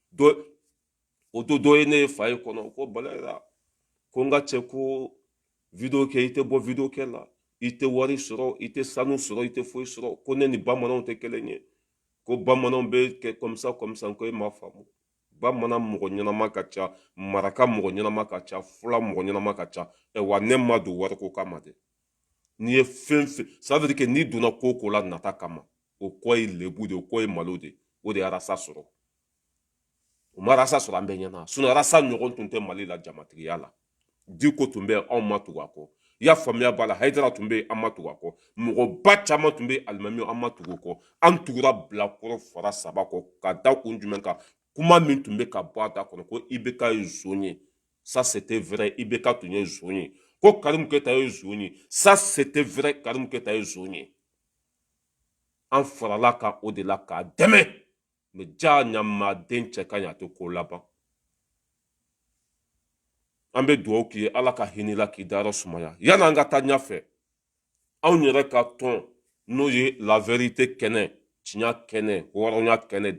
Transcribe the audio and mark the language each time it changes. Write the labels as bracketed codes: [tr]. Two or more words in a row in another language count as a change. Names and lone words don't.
[bm] o don dɔ ye ne ye fa ye kɔnɔ ko balayira ko n ka cɛ ko video kɛ i tɛ bɔ video kɛ la i tɛ wari sɔrɔ i tɛ sanu sɔrɔ i tɛ foyi sɔrɔ ko ne ni bamananw tɛ kelen ye ko bamananw bɛ kɛ komisa ko e m'a faamu bamanan mɔgɔ ɲɛnama ka ca maraka mɔgɔ ɲɛnama ka ca fula mɔgɔ ɲɛnama ka ca wa ne ma don wariko kama dɛ n'i ye fɛn fɛn [fr] ça veut dire que [bm] n'i donna ko o ko la nata kama o kɔ ye lebu de o kɔ ye malo de o de ye arasa sɔrɔ o ma arasa sɔrɔ an bɛɛ ɲɛna sinon arasa ɲɔgɔn tun tɛ mali la jamatigiya la diko tun bɛ anw ma tugu a kɔ i y'a faamuya b'a la hayidara tun bɛ an ma tugu a kɔ mɔgɔba caman tun bɛ alimami an ma tugu o kɔ an tugura bilakoro fara saba kɔ ka da kun jumɛn kan kuma min tun bɛ ka bɔ a da kɔnɔ ko ibk ye zon ye [fr] ça c'était vrai [bm] ibk tun ye zon ye ko karimu keyita ye zon ye [fr] ça c'était vrai [bm] karimu keyita ye zon ye an farala kan o de la k'a dɛmɛ mais ja ɲamaden cɛ ka ɲi a tɛ ko laban an bɛ dugawu k'i ye ala ka hinɛla k'i dayɔrɔ sumaya yanni an ka taa ɲɛfɛ anw yɛrɛ ka tɔn n'o ye [fr] la vérité [bm] kɛnɛ tiɲɛ kɛnɛ hɔrɔnya kɛnɛ